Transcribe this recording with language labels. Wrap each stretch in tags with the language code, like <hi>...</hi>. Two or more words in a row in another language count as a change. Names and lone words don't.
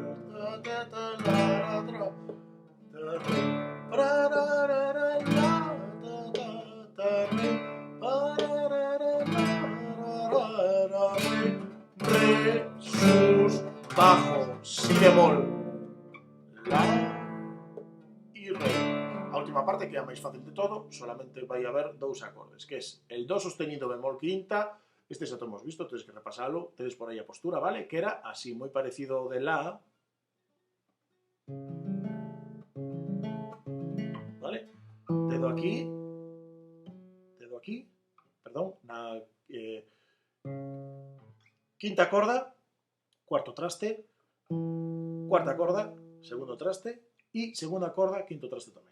<es>Re, sus, bajo, si bemol, la y re.</es> <gl>A última parte, que é a máis fácil de todo, solamente vai haber dous acordes, que é el do sostenido bemol quinta. Este xa hemos visto, tedes que repasalo, tedes por aí a postura, vale? Que era así, moi parecido ao de la. Vale? Dedo aquí, perdón, na quinta corda, cuarto traste, cuarta corda, segundo traste, e segunda corda, quinto traste tamén.</gl>